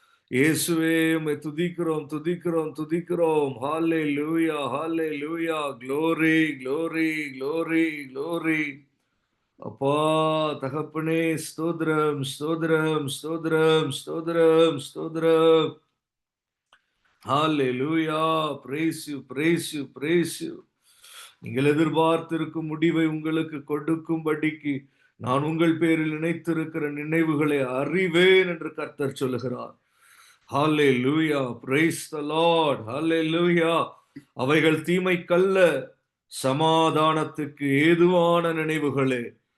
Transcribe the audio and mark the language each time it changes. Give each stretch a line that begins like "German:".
Tamil: இயேசுவே உம்மை துதிக்கிறோம், துதிக்கிறோம், துதிக்கிறோம்.
English: Hallelujah, hallelujah. Glory, glory, glory, glory.
Tamil: அப்பா தகப்பனே, ஸ்தோத்திரம், ஸ்தோத்திரம், ஸ்தோத்திரம், ஸ்தோத்திரம், ஸ்தோத்திரம்.
English: Hallelujah. Praise you, praise you, praise you.
Tamil: நீங்கள் எதிர்பார்த்திருக்கும் முடிவை உங்களுக்கு கொடுக்கும்படிக்கு நான் உங்கள் பேரில் நினைத்திருக்கிற நினைவுகளை அறிவேன் என்று கர்த்தர் சொல்லுகிறார்.
English: Hallelujah. Praise the Lord. Hallelujah.
Tamil: அவைகள் தீமைக்கல்ல, சமாதானத்துக்கு ஏதுவான நினைவுகளே.